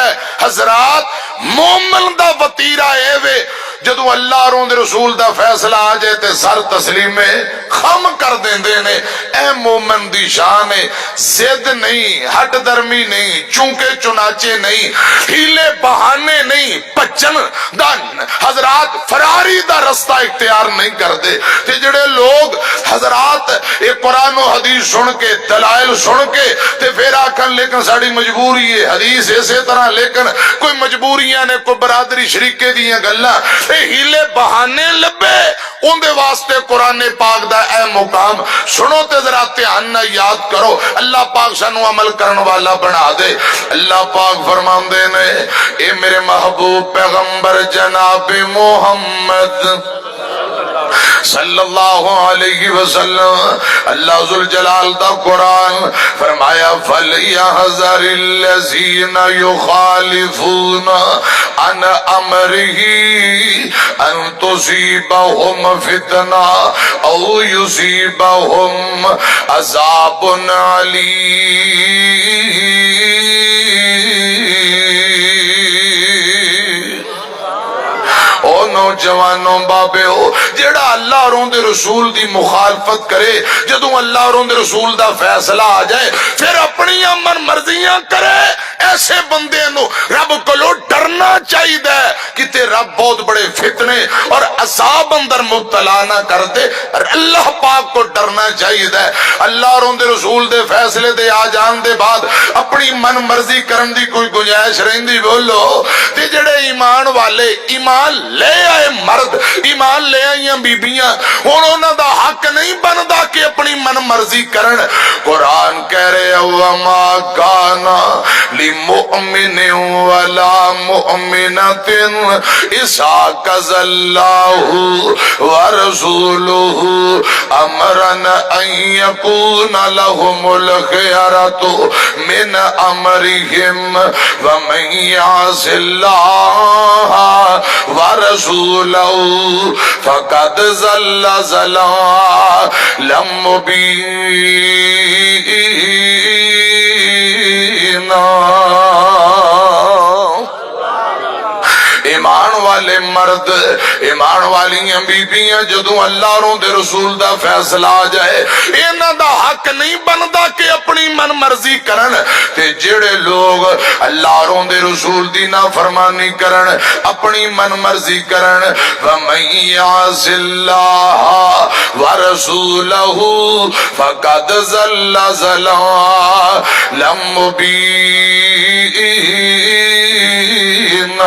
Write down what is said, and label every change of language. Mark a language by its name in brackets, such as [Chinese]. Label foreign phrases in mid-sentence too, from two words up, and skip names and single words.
[Punjabi] حضرات مومن دا وطیرہ اے وے جدو اللہ اور ان دے رسول دا فیصلہ آ جائے تے سر تسلیم خم کر دیندے نے۔ اے مومن دی شان ہے، زد نہیں، ہٹ درمی نہیں، چونکہ چنانچے نہیں، ہیلے بہانے نہیں، پچن دا حضرات فراری دا رستہ اختیار نہیں کر دے۔ تے جڑے لوگ حضرات یہ قرآن و حدیث سن کے دلائل سن کے تے پھر آکھن لیکن ساڑی مجبوری ہے، حدیث اسی طرح لیکن کوئی مجبوریاں نے، کوئی برادری شریکے دیاں گلاں، ہیلے بہانے لبے، ان دے واسطے قرآن پاک دا اے مقام سنو تے ذرا دھیان نہ یاد کرو، اللہ پاک سانو عمل کرن والا بنا دے۔ اللہ پاک فرماندے نے اے میرے محبوب پیغمبر جناب محمد [Arabic] صلی اللہ علیہ وسلم، [Punjabi] اللہ ذوالجلال دا قرآن فرمایا [Arabic] فَلْيَحْذَرِ الَّذِينَ يُخَالِفُونَ عَنْ أَمْرِهِ أَن تُصِيبَهُمْ فِتْنَةٌ أَوْ يُصِيبَهُمْ عَذَابٌ عَلِيمٌ۔ [Punjabi] او نوجوانوں بابے ہو جڑا اللہ اور ان دے رسول دی مخالفت کرے، جدوں اللہ اور ان دے رسول دا فیصلہ آ جائے پھر اپنی من مرضیاں کرے، ایسے بندے نو رب کولو ڈرنا چاہیے کہ تے رب بہت بڑے فتنے اور عذاب اندر مبتلا نہ کر دے۔ اللہ پاک کو ڈرنا چاہیے۔ اللہ اور ان دے رسول دے فیصلے دے آ جان دے بعد اپنی من مرضی کرن دی کوئی گنجائش رہندی بولو تے جڑے ایمان والے ایمان لے آئے مرد، ایمان لے آئیاں بیبیاں، انہوں دا حق نہیں بندا کہ اپنی من مرضی کرن۔ قرآن کہہ رہے [Arabic] وَمَا كَانَ لِمُؤْمِنٍ وَلَا مُؤْمِنَةٍ إِذَا قَضَى اللَّهُ وَرَسُولُهُ أَمْرًا أَن يَكُونَ لَهُمُ الْخِيَرَةُ مِنْ أَمْرِهِمْ وَمَن يَعْصِ اللَّهَ وَرَسُولَهُ فَقَدْ ضَلَّ ضَلَالًا مُبِينًا۔ [Punjabi] ایمان والے مرد، ایمان والیاں بیبیاں جدوں اللہ اور ان دے رسول دا فیصلہ آ جائے انہاں دا حق نہیں بندا کہ اپنی من مرضی کرن، تے جڑے لوگ اللہ اور ان دے رسول دی نافرمانی کرن، اپنی من مرضی کرن، [Arabic] وَمَن يَعْصِ اللَّهَ وَرَسُولَهُ فَقَدْ ضَلَّ ضَلَالًا مُبِينًا۔